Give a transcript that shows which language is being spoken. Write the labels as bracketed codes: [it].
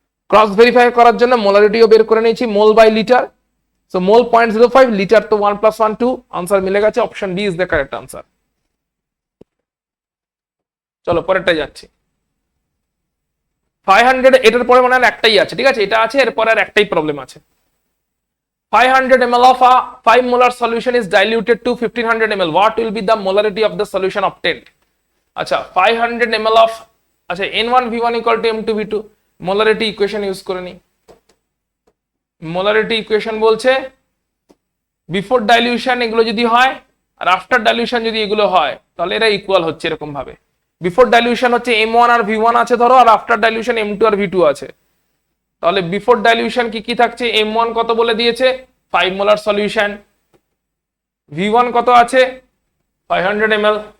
[bn] Cross verify করার জন্য মোলারিটিও বের করে নিয়েছি, মোল by litre. So mole 0.05, litre তো 1 প্লাস 1 2, আনসার মিলে গেছে। Option D is the correct answer. চলো পরেরটা যাচ্ছি। 500, এটার পরে মনে হয় একটাই আছে, ঠিক আছে, এটা আছে, এরপর আর একটাই প্রবলেম আছে। [en] 500 ml of a 5 molar solution is diluted to 1500 ml. What will be the molarity of the solution obtained? আচ্ছা, 500 ml of, আচ্ছা, N1 V1 equal to M2 V2, molarity equation [bn] use করে নি। molarity equation বলছে before dilution এগুলো যদি হয় আর after dilution যদি এগুলো হয়, তাহলে এরা ইকুয়াল হচ্ছে এরকম ভাবে। বিফোর ডাইলিউশন হচ্ছে M1 আর V1 আছে ধরো, আর আফটার ডাইলিউশন M2 আর V2 আছে। তাহলে বিফোর ডাইলিউশন কি কি থাকছে? M1 কত বলে দিয়েছে? 5 মোলার সলিউশন। V1 কত আছে? 500 ml।